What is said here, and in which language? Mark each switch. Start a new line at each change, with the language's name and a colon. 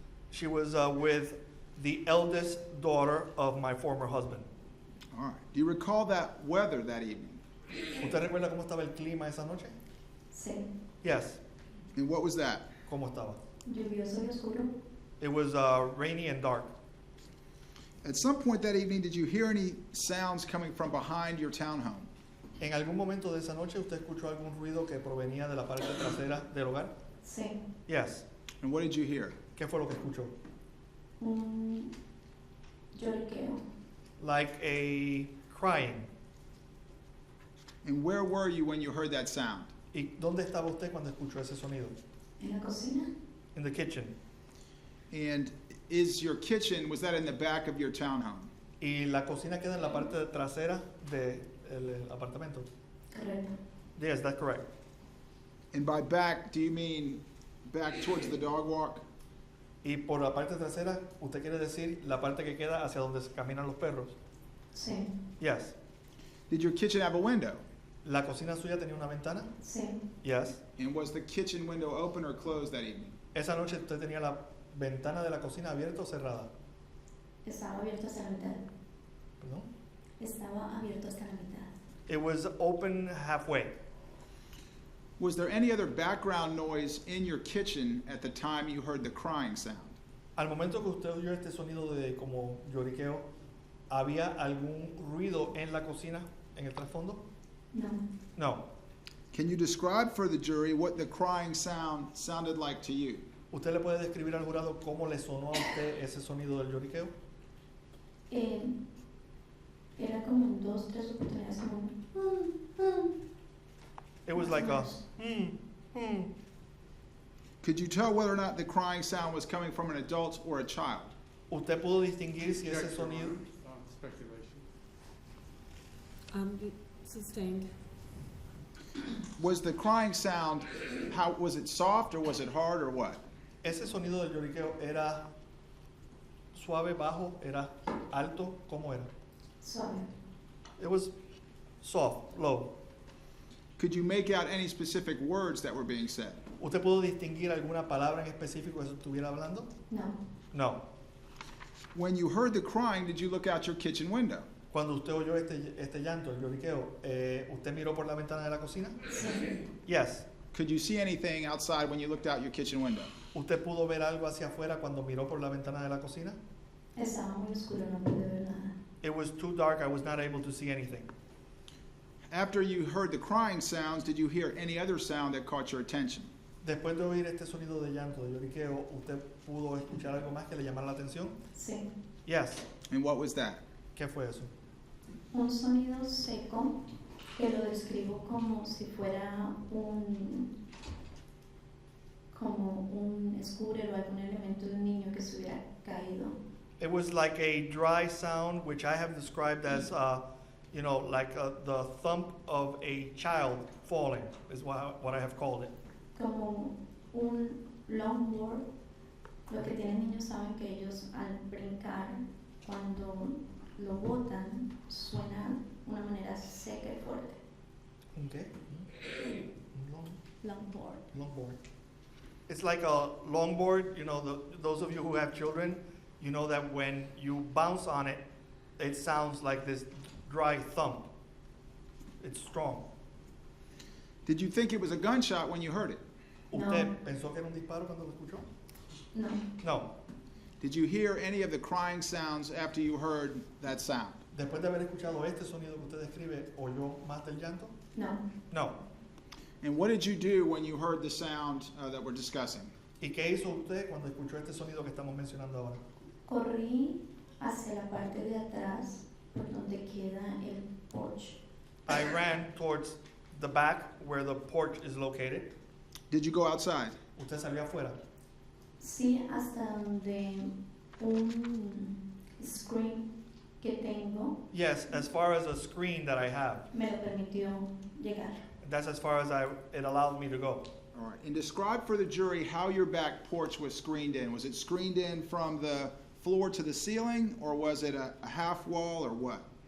English: She was with the eldest daughter of my former husband. All right. Do you recall that weather that evening?
Spanish: ¿Usted recuerda cómo estaba el clima esa noche? Sí.
English: Yes. And what was that?
Spanish: ¿Cómo estaba? Lluvioso y oscuro.
English: It was rainy and dark. At some point that evening, did you hear any sounds coming from behind your townhome?
Spanish: ¿En algún momento de esa noche usted escuchó algún ruido que provenía de la parte trasera del hogar? Sí.
English: Yes. And what did you hear?
Spanish: ¿Qué fue lo que escuchó? Un lloriqueo.
English: Like a crying. And where were you when you heard that sound?
Spanish: ¿Y dónde estaba usted cuando escuchó ese sonido? En la cocina.
English: In the kitchen. And is your kitchen, was that in the back of your townhome?
Spanish: Y la cocina queda en la parte trasera del apartamento. Correcto.
English: Yes, that's correct. And by back, do you mean back towards the dog walk?
Spanish: Y por la parte trasera, ¿usted quiere decir la parte que queda hacia donde caminan los perros? Sí.
English: Yes. Did your kitchen have a window?
Spanish: ¿La cocina suya tenía una ventana? Sí.
English: Yes. And was the kitchen window open or closed that evening?
Spanish: Esa noche usted tenía la ventana de la cocina abierta o cerrada. Estaba abierto hasta la mitad. Perdón. Estaba abierto hasta la mitad.
English: It was open halfway. Was there any other background noise in your kitchen at the time you heard the crying sound?
Spanish: Al momento que usted oyó este sonido de como lloriqueo, ¿había algún ruido en la cocina, en el trasfondo? No.
English: No. Can you describe for the jury what the crying sound sounded like to you?
Spanish: ¿Usted le puede describir al jurado cómo le sonó a usted ese sonido del lloriqueo? Era como en 2, 3 oportunidades como
English: It was like a Could you tell whether or not the crying sound was coming from an adult or a child?
Spanish: ¿Usted pudo distinguir si ese sonido?
English: Speculation. Sustained. Was the crying sound, how was it soft or was it hard or what?
Spanish: Ese sonido del lloriqueo era suave, bajo, era alto, ¿cómo era? suave.
English: It was soft, low. Could you make out any specific words that were being said?
Spanish: ¿Usted pudo distinguir alguna palabra en específico que se estuviera hablando? No.
English: No. When you heard the crying, did you look out your kitchen window?
Spanish: Cuando usted oyó este llanto, el lloriqueo, ¿usted miró por la ventana de la cocina? Sí.
English: Yes. Could you see anything outside when you looked out your kitchen window?
Spanish: ¿Usted pudo ver algo hacia afuera cuando miró por la ventana de la cocina? Estaba muy oscuro, no pude ver nada.
English: It was too dark, I was not able to see anything. After you heard the crying sounds, did you hear any other sound that caught your attention?
Spanish: Después de oír este sonido de llanto, de lloriqueo, ¿usted pudo escuchar algo más que le llamara la atención? Sí.
English: Yes. And what was that?
Spanish: ¿Qué fue eso? Un sonido seco que lo describo como si fuera como un scooter o algún elemento de un niño que se hubiera caído.
English: It was like a dry sound, which I have described as, like the thump of a child falling, is what I have called it.
Spanish: Como un longboard. Lo que tienen niños saben que ellos al brincar, cuando lo botan, suena de una manera seca y fuerte.
English: Okay. Longboard. Longboard. It's like a longboard, those of you who have children, you know that when you bounce on it, it sounds like this dry thump. It's strong. Did you think it was a gunshot when you heard it?
Spanish: ¿Usted pensó que era un disparo cuando lo escuchó? No.
English: No. Did you hear any of the crying sounds after you heard that sound?
Spanish: Después de haber escuchado este sonido que usted describe, ¿oyó más del llanto? No.
English: No. And what did you do when you heard the sound that we're discussing?
Spanish: ¿Y qué hizo usted cuando escuchó este sonido que estamos mencionando ahora? Corrí hacia la parte de atrás por donde queda el porch.
English: I ran towards the back where the porch is located. Did you go outside?
Spanish: ¿Usted salió afuera? Sí, hasta donde un screen que tengo
English: Yes, as far as a screen that I have.
Spanish: me lo permitió llegar.
English: That's as far as it allowed me to go. All right. And describe for the jury how your back porch was screened in. Was it screened in from the floor to the ceiling, or was it a half wall, or what?